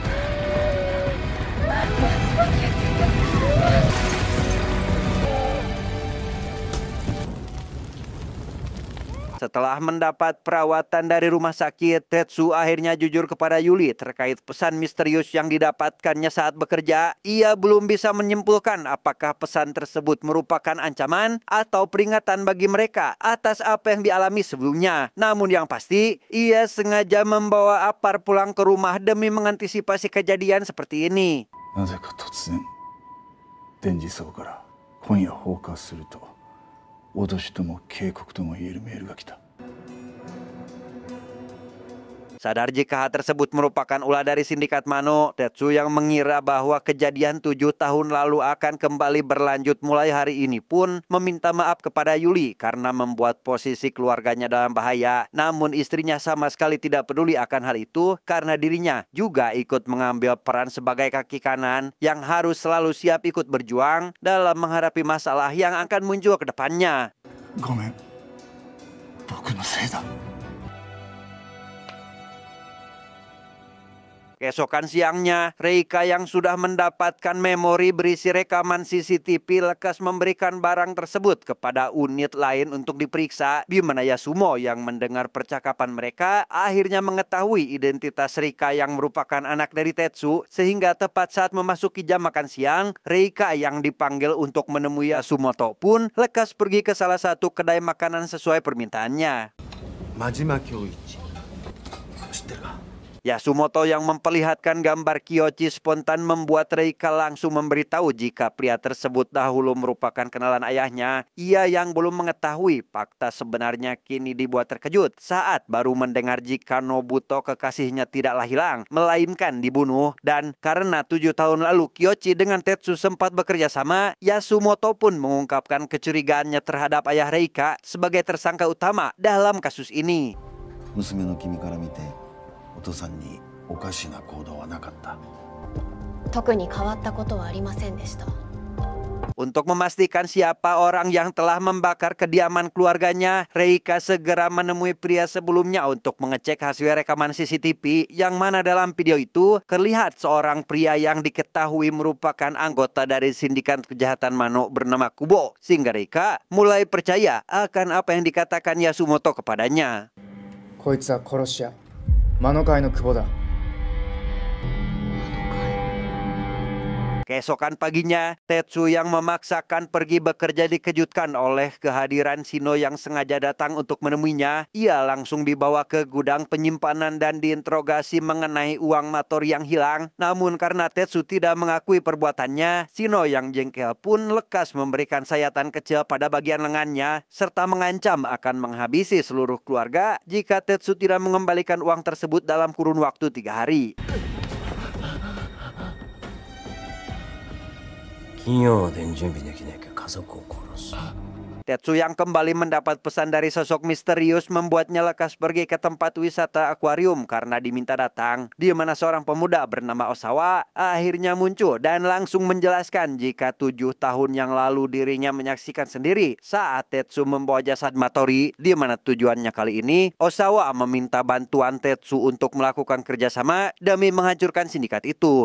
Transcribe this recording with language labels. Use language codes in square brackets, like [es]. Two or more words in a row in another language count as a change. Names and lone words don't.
[id] Setelah mendapat perawatan dari rumah sakit, Tetsu akhirnya jujur kepada Yuli terkait pesan misterius yang didapatkannya saat bekerja. Ia belum bisa menyimpulkan apakah pesan tersebut merupakan ancaman atau peringatan bagi mereka atas apa yang dialami sebelumnya. Namun yang pasti, ia sengaja membawa apar pulang ke rumah demi mengantisipasi kejadian seperti ini. [ja] なぜか突然電磁層から今夜放火すると脅しとも警告とも言えるメールが来た。 [id] Sadar jika hal tersebut merupakan ulah dari sindikat Mano, Tetsu yang mengira bahwa kejadian 7 tahun lalu akan kembali berlanjut mulai hari ini pun meminta maaf kepada Yuli karena membuat posisi keluarganya dalam bahaya. Namun istrinya sama sekali tidak peduli akan hal itu karena dirinya juga ikut mengambil peran sebagai kaki kanan yang harus selalu siap ikut berjuang dalam menghadapi masalah yang akan muncul ke depannya. [ja] ごめん、僕のせいだ。 [id] Keesokan siangnya, Reika yang sudah mendapatkan memori berisi rekaman CCTV lekas memberikan barang tersebut kepada unit lain untuk diperiksa, di mana Yasumo yang mendengar percakapan mereka akhirnya mengetahui identitas Reika yang merupakan anak dari Tetsu, sehingga tepat saat memasuki jam makan siang, Reika yang dipanggil untuk menemui Yasumoto pun lekas pergi ke salah satu kedai makanan sesuai permintaannya. [ja] Majima Kyoichi. Shitteru ka? [id] Yasumoto yang memperlihatkan gambar Kyoichi spontan membuat Reika langsung memberitahu jika pria tersebut dahulu merupakan kenalan ayahnya. Ia yang belum mengetahui fakta sebenarnya kini dibuat terkejut saat baru mendengar jika Nobuto kekasihnya tidaklah hilang, melainkan dibunuh. Dan karena 7 tahun lalu Kyoichi dengan Tetsu sempat bekerja sama, Yasumoto pun mengungkapkan kecurigaannya terhadap ayah Reika sebagai tersangka utama dalam kasus ini. [ja] 娘の君から見て、お父さんにおかしな行動はなかった。特に変わったことはありませんでした。 [id] Untuk memastikan siapa orang yang telah membakar kediaman keluarganya, Reika segera menemui pria sebelumnya untuk mengecek hasil rekaman CCTV, yang mana dalam video itu terlihat seorang pria yang diketahui merupakan anggota dari sindikat kejahatan Mano bernama Kubo, sehingga Reika mulai percaya akan apa yang dikatakan Yasumoto kepadanya. [ja] こいつは殺し屋魔の会の久保だ。 [id] Keesokan paginya, Tetsu yang memaksakan pergi bekerja dikejutkan oleh kehadiran Shino yang sengaja datang untuk menemuinya. Ia langsung dibawa ke gudang penyimpanan dan diinterogasi mengenai uang Matori yang hilang. Namun karena Tetsu tidak mengakui perbuatannya, Shino yang jengkel pun lekas memberikan sayatan kecil pada bagian lengannya, serta mengancam akan menghabisi seluruh keluarga jika Tetsu tidak mengembalikan uang tersebut dalam kurun waktu 3 hari. [ja] 金曜までに準備できなきゃ家族を殺す。 [id] Tetsu yang kembali mendapat pesan dari sosok misterius membuatnya lekas pergi ke tempat wisata akuarium karena diminta datang, di mana seorang pemuda bernama Osawa akhirnya muncul dan langsung menjelaskan jika 7 tahun yang lalu dirinya menyaksikan sendiri saat Tetsu membawa jasad Matori, di mana tujuannya kali ini Osawa meminta bantuan Tetsu untuk melakukan kerjasama demi menghancurkan sindikat itu.